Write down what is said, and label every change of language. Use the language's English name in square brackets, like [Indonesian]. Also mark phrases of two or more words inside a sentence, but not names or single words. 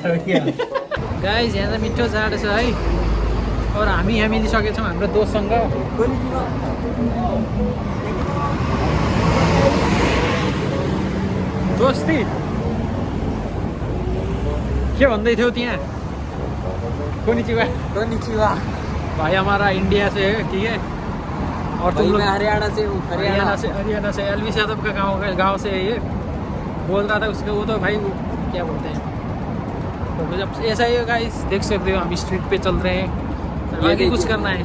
[Nepali] गाइस यहाँ त मिठो जाडो छ है, और हामी यहाँ मिलिसकेछौँ हाम्रो दोस्तसँग। दोस्ती के भन्दै थियौ त्यहाँ? कोनिचिवा [Hindi] भाई हमारा इंडिया से है, ठीक है, और तुम लोग हरियाणा से हूँ। हरियाणा से एलवी यादव का गाँव से है ये। बोल रहा था उसका वो तो भाई वो क्या बोलते हैं, तो जब ऐसा ही गाइस देख सकते हो हम स्ट्रीट पे चल रहे हैं, आगे कुछ करना है।